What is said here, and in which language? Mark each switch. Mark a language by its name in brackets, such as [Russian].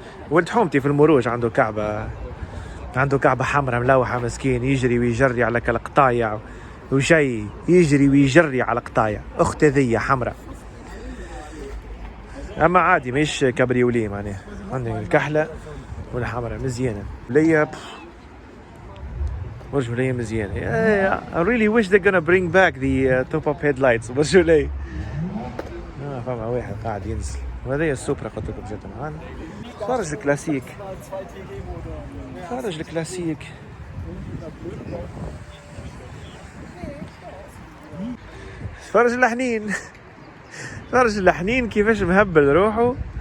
[Arabic] ولد حومتي في المروج عنده كعبة حمراء ملوحة مسكين، يجري ويجري على كالقطايع وشي، يجري ويجري على قطايع. اخت ذي حمراء اما عادي مش كابريولي معناها. عندي الكحلة والحمراء مزيانة ليا، برجولية مزيانة. [English] I really wish they're gonna bring back the top up headlights برجولية. [Arabic] فما واحد قاعد ينزل. وهذه السوبرا قلت لكم جات معانا. فرج الكلاسيك، فرج الكلاسيك. فرج الحنين، فرج الحنين كيفاش مهبل روحه.